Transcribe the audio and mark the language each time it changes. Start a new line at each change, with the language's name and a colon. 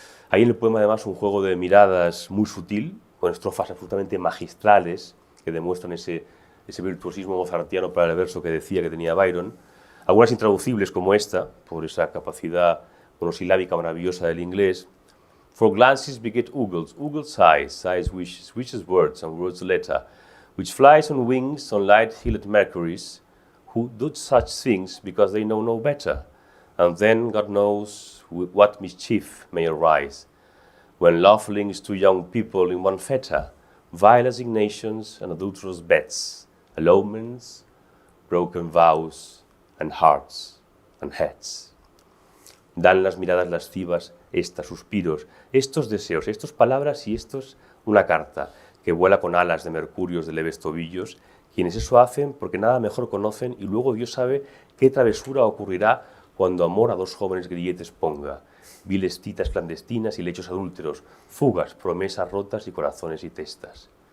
Spanish: Hay en el poema además un juego de miradas muy sutil, con estrofas absolutamente magistrales que demuestran ese virtuosismo mozartiano para el verso que decía que tenía Byron, algunas intraducibles como esta, por esa capacidad monosilábica maravillosa del inglés.
English: For glances beget eagles, eagles sighs, sighs wishes, wishes words, and words letter, which flies on wings on light-heeled Mercuries, who do such things because they know no better, and then God knows what mischief may arise, when love links two young people in one fetter, vile assignations and adulterous bets, elopements, broken vows, and hearts and heads.
Spanish: Dan las miradas lascivas, estas suspiros, estos deseos, estas palabras y estos una carta que vuela con alas de mercurios de leves tobillos, quienes eso hacen porque nada mejor conocen y luego Dios sabe qué travesura ocurrirá cuando amor a dos jóvenes grilletes ponga, viles citas clandestinas y lechos adúlteros, fugas, promesas rotas y corazones y testas.